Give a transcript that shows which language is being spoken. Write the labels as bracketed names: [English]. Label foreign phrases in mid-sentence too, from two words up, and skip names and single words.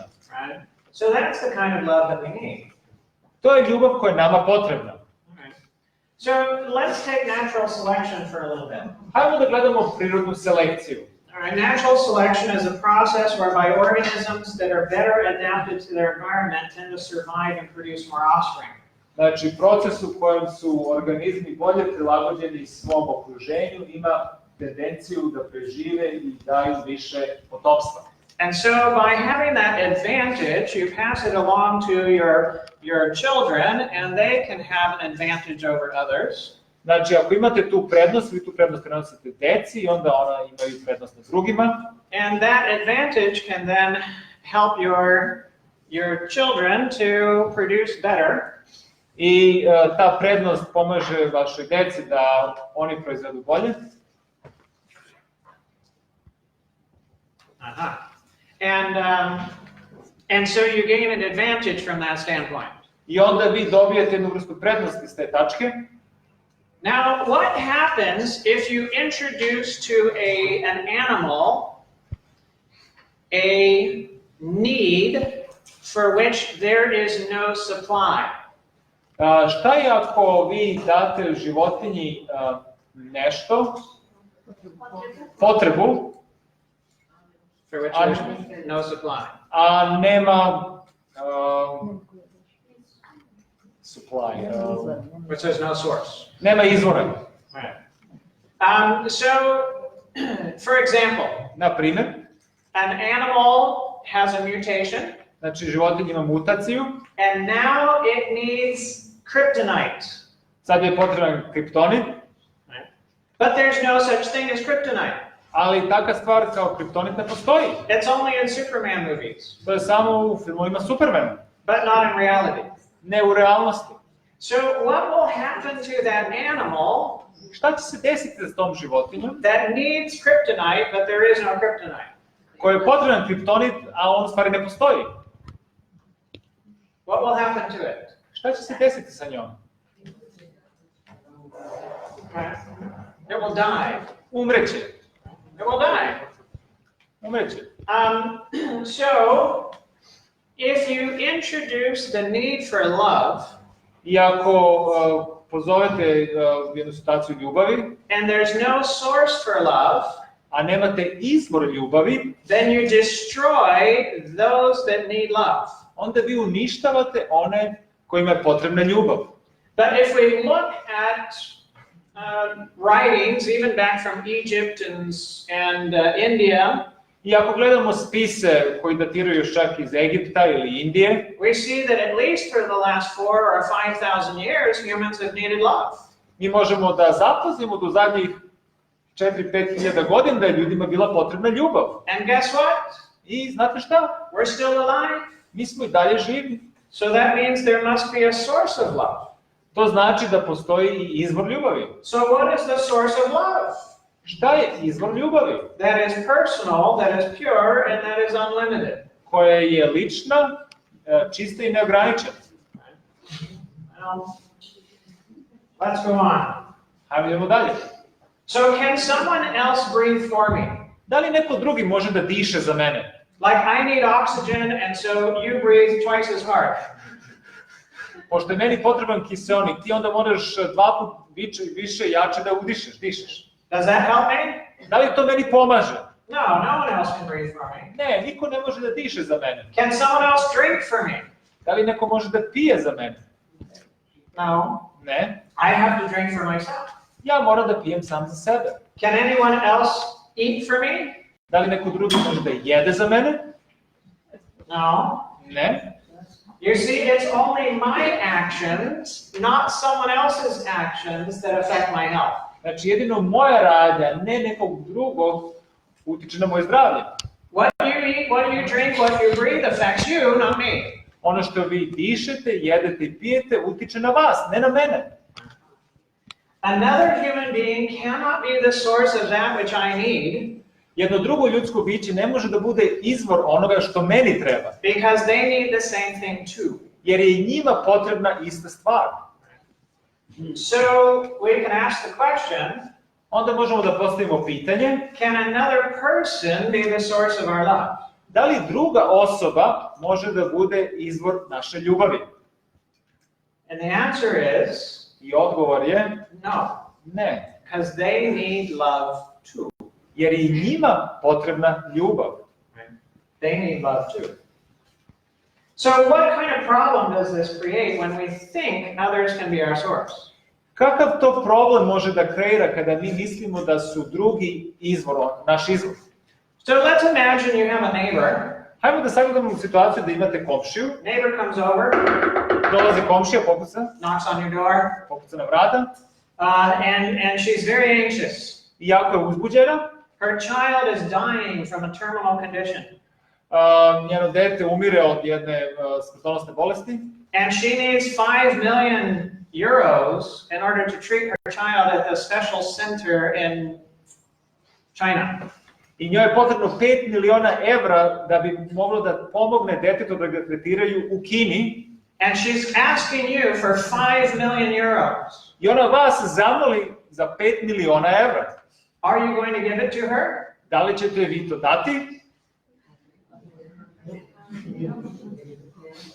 [English] Right? So that's the kind of love that we need. [Serbian] To je ljubav koja je nama potrebna. [English] So let's take natural selection for a little bit. [Serbian] Hajmo da gledamo prirodnu selekciju. [English] All right, natural selection is a process whereby organisms that are better adapted to their environment tend to survive and produce more offspring. [Serbian] Znači, proces u kojem su organizmi bolje prilagođeni svom okruženju ima tendenciju da prežive i daju više potomstva. [English] And so by having that advantage, you pass it along to your children and they can have an advantage over others. [Serbian] Znači, ako imate tu prednost, vi tu prednost prenosite deci i onda ona imaju prednost nad drugima. [English] And that advantage can then help your children to produce better. [Serbian] I ta prednost pomaže vašoj deci da oni proizvedu bolje. [English] And so you gain an advantage from that standpoint. [Serbian] I onda vi dobijete jednu vrstu prednosti s te tačke. [English] Now, what happens if you introduce to an animal a need for which there is no supply? [Serbian] Šta je ako vi date životinji nešto, potrebu, [English] For which there is no supply. [Serbian] a nema supply, [English] Which there's no source. [Serbian] nema izvora. [English] Right. So, for example, [Serbian] Na primjer, [English] an animal has a mutation, [Serbian] znači životinja ima mutaciju, [English] and now it needs kryptonite. [Serbian] sad je potreban kriptonit, [English] But there's no such thing as kryptonite. [Serbian] ali takva stvar kao kriptonit ne postoji. [English] It's only in Superman movies, [Serbian] To je samo u filmovima Supermana, [English] but not in reality. [Serbian] ne u realnosti. [English] So what will happen to that animal [Serbian] Šta će se desiti s tom životinjom [English] that needs kryptonite, but there is no kryptonite? [Serbian] koja je potreban kriptonit, a on u stvari ne postoji? [English] What will happen to it? [Serbian] Šta će se desiti sa njom? [English] It will die. [Serbian] Umreće. [English] It will die. [Serbian] Umreće. [English] So, if you introduce the need for love, [Serbian] I ako pozovete jednu situaciju ljubavi, [English] and there's no source for love, [Serbian] a nemate izvor ljubavi, [English] then you destroy those that need love. [Serbian] onda vi uništavate one kojima je potrebna ljubav. [English] But if we look at writings, even back from Egypt and India, [Serbian] I ako gledamo spise koji datiraju još čak iz Egipta ili Indije, [English] we see that at least for the last 4,000 or 5,000 years, humans have needed love. [Serbian] mi možemo da zapazimo do zadnjih 4-5 hiljada godina da je ljudima bila potrebna ljubav. [English] And guess what? [Serbian] I znate šta? [English] We're still alive. [Serbian] Mi smo i dalje živi. [English] So that means there must be a source of love. [Serbian] To znači da postoji i izvor ljubavi. [English] So what is the source of love? [Serbian] Šta je izvor ljubavi? [English] That is personal, that is pure, and that is unlimited. [Serbian] Koja je lična, čista i neograničena. [English] Let's go on. [Serbian] Hajde idemo dalje. [English] So can someone else breathe for me? [Serbian] Da li neko drugi može da diše za mene? [English] Like I need oxygen, and so you breathe twice as hard. [Serbian] Pošto je meni potreban kiseonik, ti onda moraš 2 puta više jače da dišeš. [English] Does that help me? [Serbian] Da li to meni pomaže? [English] No, no one else can breathe for me. [Serbian] Ne, niko ne može da diše za mene. [English] Can someone else drink for me? [Serbian] Da li neko može da pije za mene? [English] No. [Serbian] Ne. [English] I have to drink for myself. [Serbian] Ja moram da pijem sam za sebe. [English] Can anyone else eat for me? [Serbian] Da li neko drugi može da jede za mene? [English] No. [Serbian] Ne. [English] You see, it's only my actions, not someone else's actions, that affect my health. [Serbian] Znači jedino moja radnja, ne nekog drugog, utiče na moje zdravlje. [English] What you eat, what you drink, what you breathe affects you, not me. [Serbian] Ono što vi dišete, jedete i pijete utiče na vas, ne na mene. [English] Another human being cannot be the source of that which I need. [Serbian] Jedno drugo ljudsko biće ne može da bude izvor onoga što meni treba. [English] Because they need the same thing too. [Serbian] Jer je i njima potrebna ista stvar. [English] So we can ask the question, [Serbian] Onda možemo da postavimo pitanje, [English] can another person be the source of our love? [Serbian] da li druga osoba može da bude izvor naše ljubavi? [English] And the answer is [Serbian] I odgovor je [English] no, [Serbian] ne. [English] because they need love too. [Serbian] Jer je i njima potrebna ljubav. [English] They need love too. So what kind of problem does this create when we think others can be our source? [Serbian] Kakav to problem može da kreira kada mi mislimo da su drugi izvor, naš izvor? [English] So let's imagine you have a neighbor. [Serbian] Hajmo da sagledamo situaciju da imate komšiju, [English] Neighbor comes over, [Serbian] dolazi komšija, pokuca [English] knocks on your door, [Serbian] na vrata [English] and she's very anxious. [Serbian] i jako je uzbuđena. [English] Her child is dying from a terminal condition. [Serbian] Njeno dete umire od jedne smrtonosne bolesti. [English] And she needs 5 million euros in order to treat her child at the special center in China. [Serbian] I njoj je potrebno 5 miliona evra da bi moglo da pomogne detetu da ga tretiraju u Kini. [English] And she's asking you for 5 million euros. [Serbian] I ona vas zamoli za 5 miliona evra. [English] Are you going to give it to her? [Serbian] Da li ćete vi to dati?